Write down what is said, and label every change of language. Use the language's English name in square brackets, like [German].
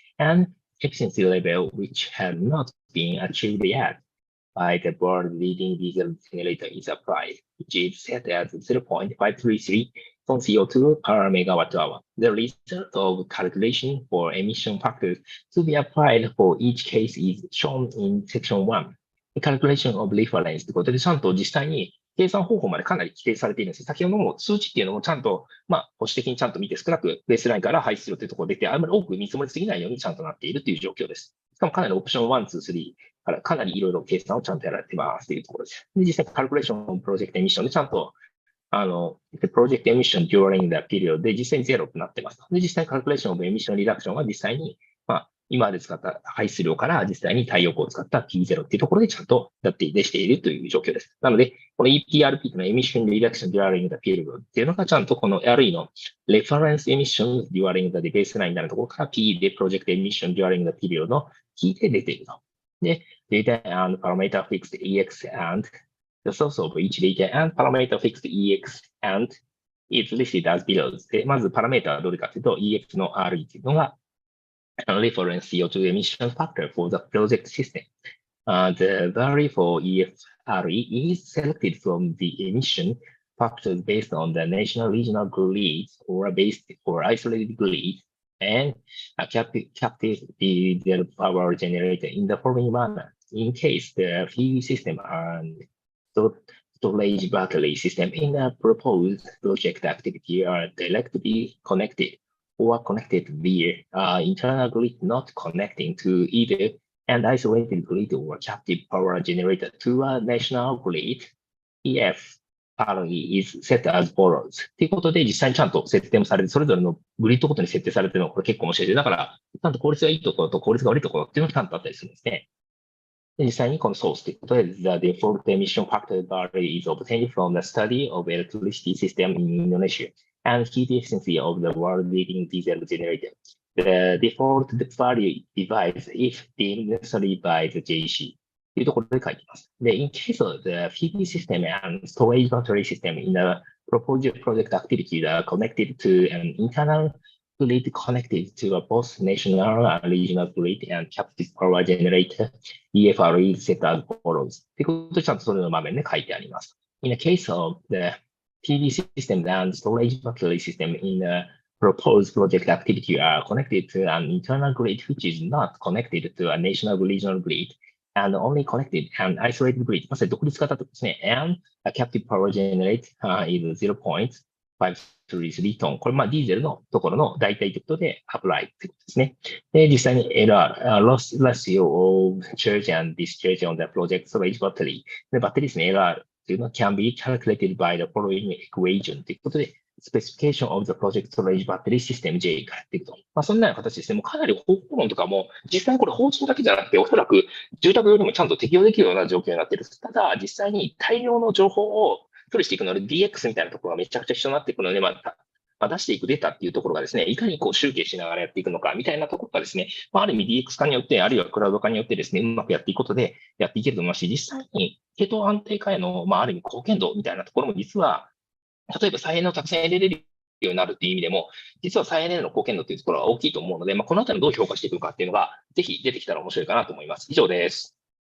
[English] and efficiency level which had not been achieved yet by the world leading diesel generator is applied, which is set as 0.533 ton CO2 per megawatt hour. The result of calculation for emission factors to be applied for each case is shown in section 1. The calculation of reference [Japanese] ということで、ちゃんと実際に計算方法までかなり規定されているんです。先ほどの数値っていうのもちゃんと、保守的にちゃんと見て少なくベースラインから排出量というところで出て、あまり多く見積もりすぎないようにちゃんとなっているという状況です。しかもかなりオプション1、2、3からかなりいろいろ計算をちゃんとやられていますというところです。で、実際カルクレーションプロジェクトエミッションでちゃんと [English] the project emission during the period [Japanese] で実際にゼロとなっています。で、実際カルクレーションオブエミッションリダクションは実際に、今まで使った排出量から実際に太陽光を使った P0 っていうところでちゃんとでしているという状況です。なので、この EPRP というのは [English] Emission Reduction During the Period [Japanese] っていうのがちゃんとこの RE の [English] Reference Emissions During the Baseline [Japanese] になるところから P で [English] Project Emission During the Period [Japanese] のキーで出ていると。 [English] で、Data and Parameter Fixed EX and the source of each data and parameter fixed EX and is listed as below. [Japanese] で、まずパラメータはどれかというと EX の RE というのが [English] reference CO2 emission factor for the project system. The value for EFRE is selected from the emission factors based on the national regional grid or based or isolated grid and a captive diesel power generator in the following manner. In case the PV system and storage battery system in the proposed project activity are directly connected or connected via internal grid not connecting to either an isolated grid or captive power generator to a national grid, EF is set as follows. [Japanese] ということで、実際にちゃんと設定もされて、それぞれのグリッドごとに設定されているのがこれ結構面白いです。だから、ちゃんと効率がいいところと効率が悪いところっていうのがちゃんとあったりするんですね。で実際にこのソースということで、 [English] The default emission factor value is obtained from the study of electricity system in Indonesia and heat efficiency of the world-leading diesel generator. The default value divides if deemed necessary by the JC. [Japanese] というところで書いています。 [English] で、in case of the PV system and storage battery system in the proposed project activity that are connected to an internal grid connected to a both national and regional grid and captive power generator, EFRE is set as follows. [Japanese] ということで、ちゃんとそれの場面で書いてあります。 [English] In the case of the PV system and storage battery system in the proposed project activity are connected to an internal grid which is not connected to a national regional grid and only connected an isolated grid. [Japanese] まさに独立型とですね。 [English] and a captive power generate、 [Japanese] is 0.533 トン。これ、ディーゼルのところの代替ということで、アプライってことですね。で、実際に [English] LR、loss ratio of charge and discharge on the project storage battery。 [Japanese] で、バッテリーですね、LR というのは [English] can be calculated by the following equation [Japanese] ということで、 [English] Specification of the Project Storage Battery System J [Japanese] からっていくと。そんなような形ですね。もうかなり方法論とかも、実際にこれ法人だけじゃなくて、おそらく住宅よりもちゃんと適用できるような状況になっている。ただ、実際に大量の情報を処理していくので、DX みたいなところがめちゃくちゃ必要になっていくので、出していくデータっていうところがですね、いかにこう集計しながらやっていくのかみたいなところがですね、ある意味 DX 化によって、あるいはクラウド化によってですね、うまくやっていくことでやっていけると思いますし、実際に系統安定化への、ある意味貢献度みたいなところも実は、例えば再エネをたくさん入れれるようになるっていう意味でも、実は再エネへの貢献度っていうところは大きいと思うので、このあたりをどう評価していくかっていうのが、ぜひ出てきたら面白いかなと思います。以上です。